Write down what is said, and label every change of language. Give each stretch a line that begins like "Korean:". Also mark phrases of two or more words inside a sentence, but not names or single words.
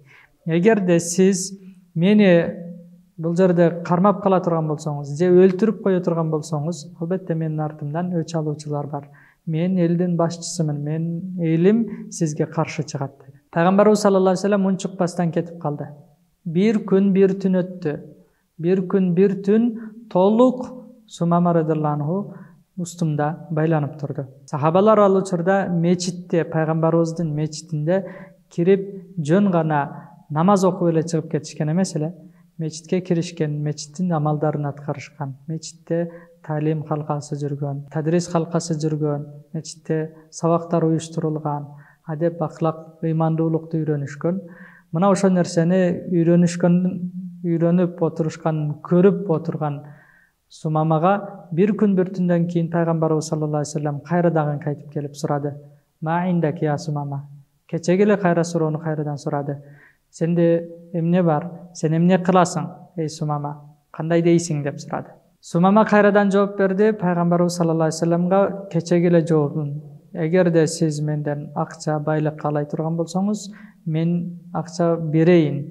Kyrgyz: Эгерде сиз мени бул жерде кармап кала турган болсоңуз, же өлтүрүп кое турган болсоңуз, албетте менин артымдан өч алуучулар бар. Мен элдин башчысымын, менин элим сизге каршы чыгат dedi. Пайгамбарыбыз
Arabic: صلى الله عليه وسلم
Kyrgyz: унчукпастан кетип калды. Бир күн бир түн өттү. Бир күн бир түн толук Сумама
Arabic: رضي الله عنه
Kyrgyz: устумда байланып турду. Сахабалар ал учурда мечитте, Пайгамбарыбыздын мечитинде кирип жөн гана намаз окуп эле чыгып кетишкен эмес эле. Мечитке киришкен, мечиттин амалдарын аткарышкан, мечитте таалим халкасы жүргөн, тадрис халкасы жүргөн, мечитте сабактар уюштурулган, адеп, ахлак, ыймандуулукту үйрөнүшкөн. Мына ошол нерсени үйрөнүп отурушкан, көрүп отурган Сумамага бир күн бир түндөн кийин Пайгамбарыбыз
Arabic: صلى الله عليه وسلم
Kyrgyz: кайрадан кайтып келип сурады:
Arabic: «ما عندك يا ثمامة?»
Kyrgyz: Кечеги эле кайра суроону кайрадан сурады. Сенде эмне бар? Сен эмне кыласың, эй Сумама? Кандай дейсиң деп сурады. Сумама кайрадан жооп берди Пайгамбарыбыз
Arabic: صلى الله عليه وسلم
Kyrgyz: кечеги эле жообун: эгерде сиз менден акча, байлык каалай турган болсоңуз, мен акча берейин.